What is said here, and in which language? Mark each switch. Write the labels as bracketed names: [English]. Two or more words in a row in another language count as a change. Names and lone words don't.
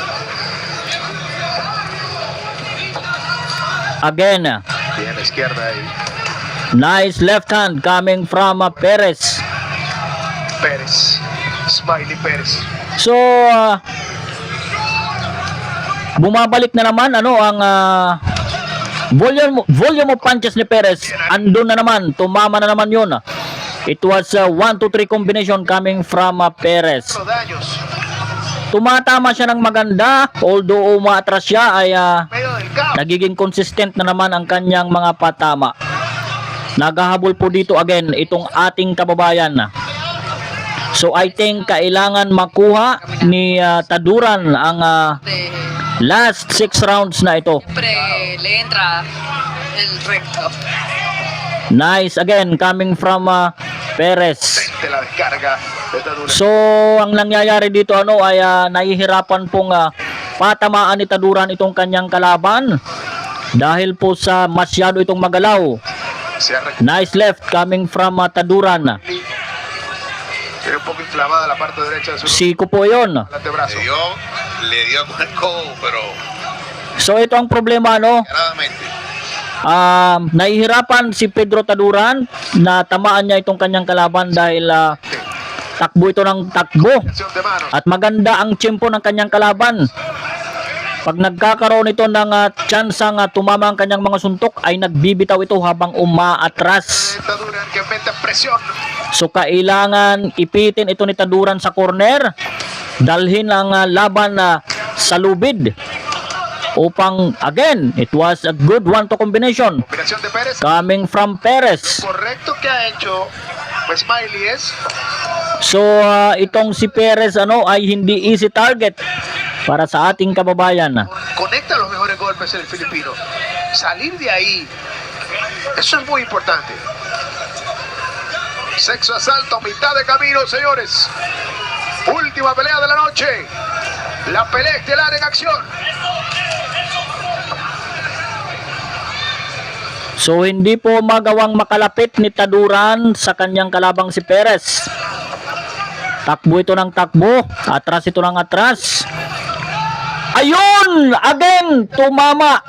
[English] Again, [Spanish] Bien la izquierda y [English] nice left hand coming from Perez. [Spanish] Pérez. Smiley Pérez. [Filipino] So bumabalik na naman ano ang [English] volume of punches [Filipino] ni Perez. Andun na naman, tumama na naman 'yon. [English] It was a 1-2-3 combination coming from Perez. [Spanish] Los daños. [Filipino] Tumatama siya ng maganda, although umaatras siya ay [Spanish] Medio del caos. [Filipino] nagiging consistent na naman ang kanyang mga patama. Naghahabol po dito again itong ating kababayan. [English] So I think [Filipino] kailangan makuha ni Taduran ang [Spanish] De- [English] last 6 rounds [Filipino] na ito. [Spanish] siempre le entra el recto. [English] Nice again coming from Perez. [Spanish] De la descarga. Está dura. [Filipino] So ang nangyayari dito ano ay nahihirapan pong patamaan ni Taduran itong kanyang kalaban dahil po sa masyado itong magalaw. [Spanish] Se ha recuperado. [English] Nice left coming from Taduran. [Spanish] Tiene un poco inflamada la parte derecha de su [Filipino] Siko po yun. [Spanish] antebrazo. Le dio con el codo, pero [Filipino] So ito ang problema no. [Spanish] claramente. [Filipino] Nahihirapan si Pedro Taduran na tamaan niya itong kanyang kalaban dahil takbo ito ng takbo. [Spanish] Acción de manos. [Filipino] At maganda ang tiyempo ng kanyang kalaban. Pag nagkakaroon ito ng tsansang tumama ang kanyang mga suntok ay nagbibitaw ito habang umaatras. [Spanish] Está dura que mete presión. [Filipino] So kailangan ipitin ito ni Taduran sa corner. Dalhin ang laban sa lubid. [English] Upang again, it was a good 1-2 combination [Spanish] Combinación de Pérez. [English] coming from Perez. [Spanish] Correcto que ha hecho Smiley es [Filipino] So itong si Perez ano ay hindi [English] easy target [Filipino] para sa ating kababayan. [Spanish] conecta los mejores golpes el filipino. Salir de ahí, eso es muy importante. Sexo asalto, mitad de camino, señores. Última pelea de la noche. La pelea estelar en acción. [Filipino] So hindi po magawang makalapit ni Taduran sa kanyang kalabang si Perez. Takbo ito ng takbo, atras ito ng atras. Ayun! Again, tumama.